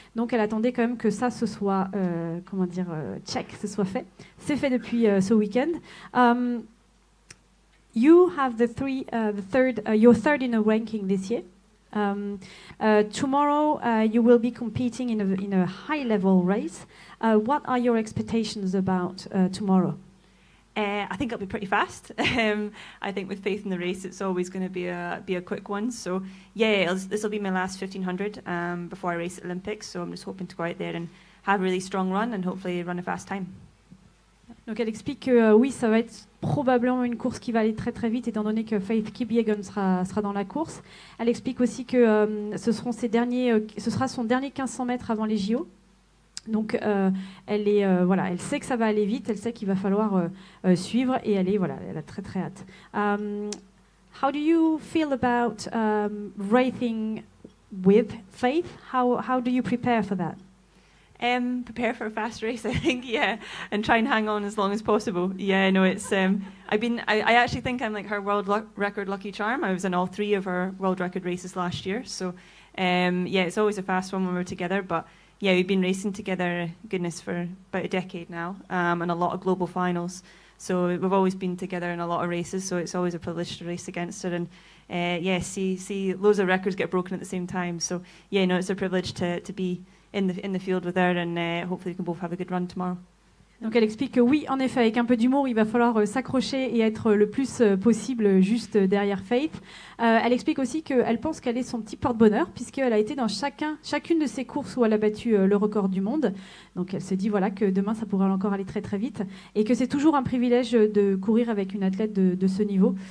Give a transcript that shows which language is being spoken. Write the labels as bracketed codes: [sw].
[fr] Donc, elle attendait quand même que ça ce soit, check, ce soit fait. C'est fait depuis ce week-end. [en] You have you're third in a ranking this year. Tomorrow you will be competing in a high-level race. What are your expectations about tomorrow? I think it'll be pretty fast. I think with faith in the race, it's always going to be a quick one. So yeah, this will be my last 1500 before I race at Olympics. So I'm just hoping to go out there and have a really strong run and hopefully run a fast time. [fr] Donc elle explique que oui, ça va être probablement une course qui va aller très très vite étant donné que Faith Kipyegon sera dans la course. Elle explique aussi que ce sera son dernier 1500 mètres avant les JO. Donc elle sait que ça va aller vite, elle sait qu'il va falloir suivre et elle a très très hâte. [en] How do you feel about racing with Faith? How do you prepare for that? Prepare for a fast race, I think, yeah, and try and hang on as long as possible. Yeah, no, it's I actually think I'm like her world record lucky charm. I was in all 3 of her world record races last year, so it's always a fast one when we're together. But yeah, we've been racing together, goodness, for about a decade now, and a lot of global finals. So we've always been together in a lot of races. So it's always a privilege to race against her, and see loads of records get broken at the same time. So yeah, no, it's a privilege to be in the field with her, and hopefully we can both have a good run tomorrow. [fr] Donc elle explique que oui, en effet, avec un peu d'humour, il va falloir s'accrocher et être le plus possible juste derrière Faith. Elle explique aussi qu'elle pense qu'elle est son petit porte-bonheur, puisqu'elle a été dans chacune de ses courses où elle a battu le record du monde. Donc elle se dit que demain, ça pourra encore aller très très vite, et que c'est toujours un privilège de courir avec une athlète de ce niveau.